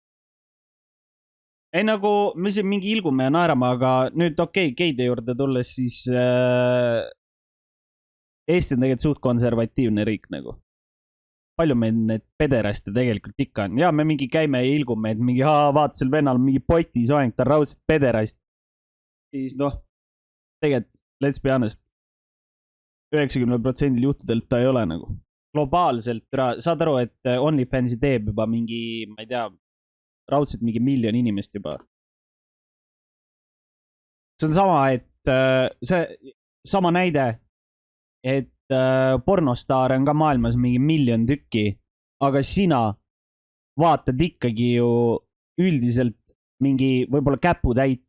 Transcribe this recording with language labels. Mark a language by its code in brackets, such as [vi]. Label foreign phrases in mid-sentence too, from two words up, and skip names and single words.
[et] Ei nagu, me siin mingi ilgume ja naerame, aga nüüd geide juurde tulles, siis Eesti on tegelikult suht konservatiivne riik nagu. Palju meil need pederaste tegelikult ikka on. Ja me mingi käime ja ilgume, et mingi, vaata sel vennal mingi potisoeng, ta on raudselt pederast. Siis tegelikult, [en] let's be honest, [et] 90% juhtudelt ta ei ole nagu. Globaalselt, saad aru, et OnlyFansi teeb juba mingi, ma ei tea, raudselt mingi 1 000 000 inimest juba. See on sama, et see sama näide, et pornostaar on ka maailmas mingi 1 000 000 tükki, aga sina vaatad ikkagi ju üldiselt mingi võib-olla käputäit.